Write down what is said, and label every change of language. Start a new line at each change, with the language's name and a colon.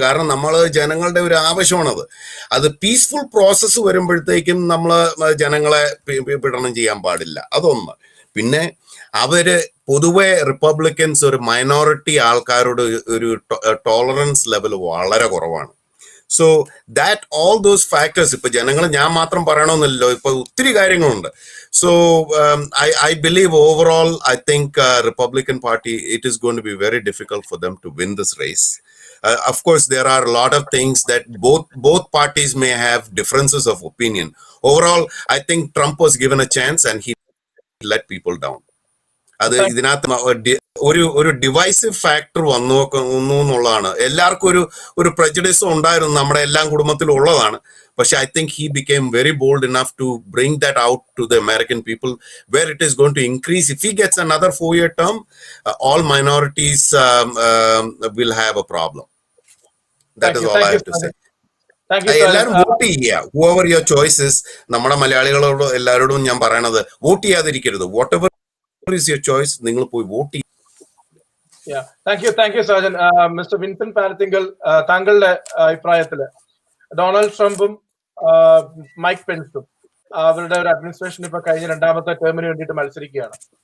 Malayalam: കാരണം നമ്മൾ ജനങ്ങളുടെ ഒരു ആവശ്യമാണത്. അത് പീസ്ഫുൾ പ്രോസസ്സ് വരുമ്പോഴത്തേക്കും നമ്മൾ ജനങ്ങളെ പീഡനം ചെയ്യാൻ പാടില്ല, അതൊന്ന്. പിന്നെ പൊതുവെ റിപ്പബ്ലിക്കൻസ് ഒരു മൈനോറിറ്റി ആൾക്കാരോട് ഒരു ടോളറൻസ് ലെവൽ വളരെ കുറവാണ്.
English: so that all those factors,
Malayalam: ഇപ്പൊ ജനങ്ങൾ ഞാൻ മാത്രം പറയണമെന്നില്ലല്ലോ, ഇപ്പൊ ഒത്തിരി കാര്യങ്ങളുണ്ട്.
English: So I believe overall, I think Republican Party, it is going to be very difficult for them to win this race. Of course, there are a lot of things that both parties may have differences of opinion. Overall, I think Trump was given a chance and he let people down.
Malayalam: അത് ഇതിനകത്ത് ഒരു divisive factor വന്നു എന്നുള്ളതാണ്. എല്ലാവർക്കും ഒരു പ്രജുഡിസും ഉണ്ടായിരുന്നു, നമ്മുടെ എല്ലാം കുടുംബത്തിലും ഉള്ളതാണ്. പക്ഷെ
English: I think he became very bold enough to bring that out to the American people, where it is going to increase. If he gets another 4-year term, all minorities will have a problem. That is all I have to say.
Malayalam: Thank you Sajan. എല്ലാവരും vote ചെയ്യുക.
English: Whoever your choices.
Malayalam: നമ്മുടെ മലയാളികളോട് എല്ലാവരോടും ഞാൻ പറയണത് vote ചെയ്യാതിരിക്കരുത്.
English: whatever is your choice,
Malayalam: നിങ്ങൾ പോയി vote ചെയ്യുക. Thank you Sajan. Mister Vincent Palathingal, താങ്കളുടെ അഭിപ്രായത്തില് ഡൊണാൾഡ് ട്രംപും മൈക്ക് പെൻസും അവരുടെ ഒരു അഡ്മിനിസ്ട്രേഷൻ ഇപ്പൊ കഴിഞ്ഞ രണ്ടാമത്തെ ടേമിന് വേണ്ടിയിട്ട് മത്സരിക്കുകയാണ്.